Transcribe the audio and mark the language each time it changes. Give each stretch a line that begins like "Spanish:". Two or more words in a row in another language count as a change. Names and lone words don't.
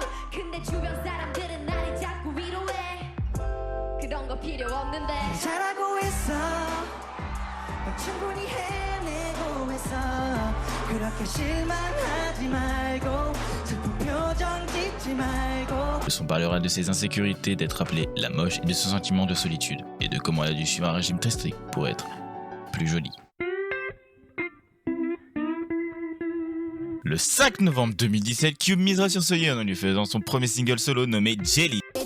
Korean: 근데 주변 사람들은 나를 자꾸 위로해. 그런 거 필요 없는데 잘하고 있어 충분히 해내고 있어 그렇게 실망하지 말고 슬픈 표정 짓지 말고.
French: Le son parlera de ses insécurités d'être appelée la moche et de son sentiment de solitude et de comment elle a dû suivre un régime très strict pour être plus jolie. Le 5 novembre 2017, Cube misera sur So-yeon en lui faisant son premier single solo nommé Jelly.